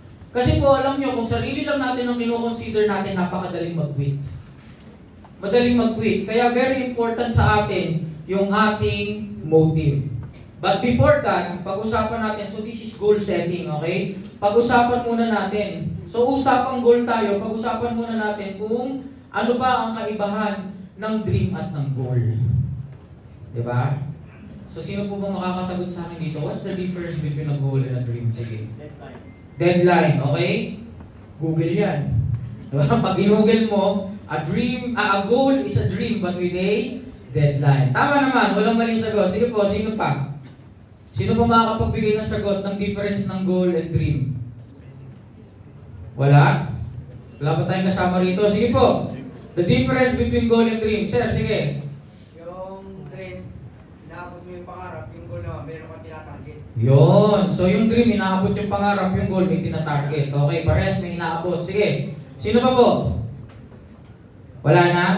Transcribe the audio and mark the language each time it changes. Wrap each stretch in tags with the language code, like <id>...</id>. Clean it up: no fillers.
<tl>Kasi po alam nyo, kung sarili lang natin ang kino-consider natin, napakadaling mag-quit. Madaling mag-quit. Kaya</tl> <en>very important</en> <tl>sa atin yung ating motive.</tl> <en>But before that,</en> <tl>pag-usapan natin,</tl> <en>so this is goal setting, okay?</en> <tl>Pag-usapan muna natin. So usapang goal tayo, pag-usapan muna natin kung ano ba ang kaibahan ng dream at ng goal. Diba? So sino po bang makakasagot sa akin dito?</tl> <en>What's the difference between a goal and a dream?</en> <tl>Sige. Deadline, okay? Google yan. Diba? Pag i-google mo,</tl> <en>a goal is a dream but with a deadline.</en> <tl>Tama naman, walang maling sagot. Sige po, sino pa? Sino pa makakapagbigay ng sagot ng difference ng goal and dream? Wala? Wala pa tayong kasama rito. Sige po.</tl> <en>The difference between goal and dream.</en> <tl>Sir, sige. Yung dream, inaabot mo yung pangarap, yung goal naman, meron kang tinatarget. Yun. So yung dream, inaabot yung pangarap, yung goal, may tinatarget. Okay, parehas may inaabot. Sige. Sino pa po? Wala na?</tl>